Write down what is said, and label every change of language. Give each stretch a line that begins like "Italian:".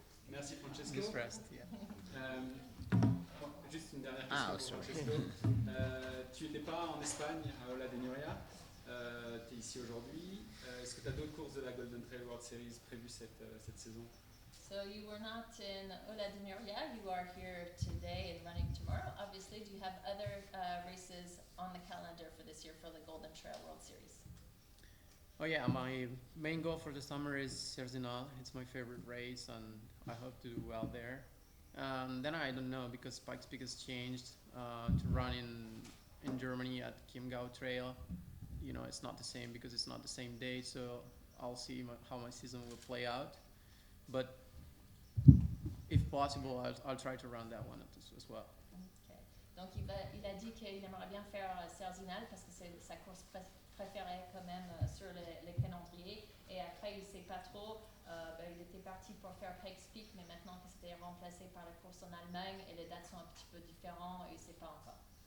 French: Merci, Francesco.
English: Just rest, yeah.
French: Juste une dernière question pour Francesco. Tu n'étais pas en Espagne, à Ola de Nuria. Tu es ici aujourd'hui. Est-ce que tu as d'autres courses de la Golden Trail World Series prévues cette saison?
English: So you were not in Ola de Nuria, you are here today and running tomorrow. Obviously, do you have other races on the calendar for this year for the Golden Trail World Series? Oh yeah, my main goal for the summer is Sierre Zinal. It's my favorite race, and I hope to do well there. Then I don't know, because Pikes Peak has changed to run in Germany at Chiemgau Trail. It's not the same because it's not the same day, so I'll see how my season will play out. But if possible, I'll try to run that one as well. Okay.
French: Donc il a dit qu'il aimerait bien faire Sierre Zinal parce que c'est sa course préférée quand même sur les calendriers. Et après, il ne sait pas trop. Il était parti pour faire Pikes Peak, mais maintenant que c'était remplacé par la course en Allemagne et les dates sont un petit peu différentes, il ne sait pas encore.